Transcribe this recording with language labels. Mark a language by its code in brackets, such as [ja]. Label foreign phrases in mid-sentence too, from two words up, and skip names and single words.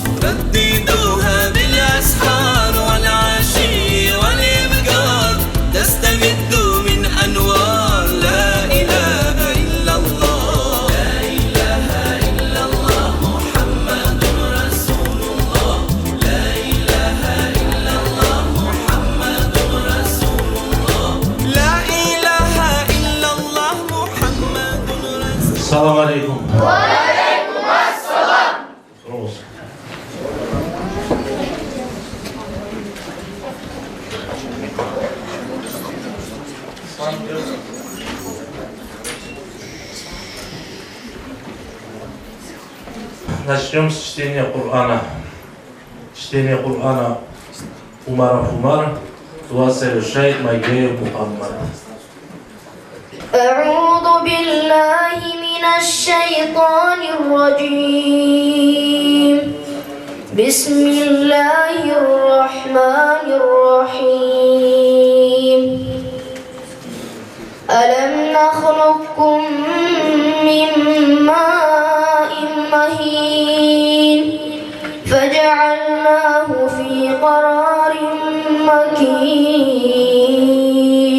[ar] رددوها بالأسحار والعشي والإبكار تستمد من أنوار لا إله إلا الله لا إله إلا الله محمد رسول الله لا إله إلا الله محمد رسول الله لا إله إلا الله محمد رسول الله السلام عليكم. وعليكم السلام. [ru] Начнем с чтения Корана. Чтение Корана Умаров Умар, дуа совершает Майгеев Мухаммад. [ar] أعوذ بالله من الشيطان الرجيم بسم الله الرحمن الرحيم ألم نخلقكم من ماء مهين فجعلناه في قرار مكين